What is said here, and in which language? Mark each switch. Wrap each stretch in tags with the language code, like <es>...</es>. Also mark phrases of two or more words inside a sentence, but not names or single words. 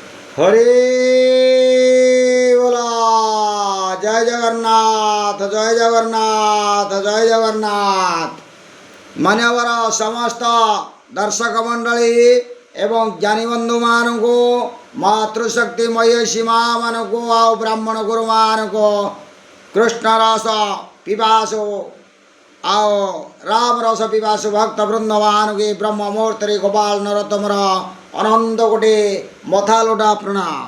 <bn>হরে বলা। জয় জগন্নাথ, জয় জগন্নাথ, জয় জগন্নাথ।</bn> <or>ମାନ୍ୟବର ସମସ୍ତ ଦର୍ଶକ ମଣ୍ଡଳୀ ଏବଂ ଜ୍ଞାନୀ ବନ୍ଧୁମାନଙ୍କୁ, ମାତୃଶକ୍ତି ମହିଷୀ ମା'ମାନଙ୍କୁ ଆଉ ବ୍ରାହ୍ମଣ ଗୁରୁମାନଙ୍କୁ, କୃଷ୍ଣ ରସ ପିପାସୁ ଆଉ ରାମ ରସ ପିପାସୁ ଭକ୍ତ ବୃନ୍ଦମାନଙ୍କୁ ଏ ବ୍ରହ୍ମ ମୁହୂର୍ତ୍ତରେ ଗୋପାଳ ନରୋତ୍ତମର ଅନନ୍ତ କୋଟି ମଥା ଲୋଟା ପ୍ରଣାମ।</or>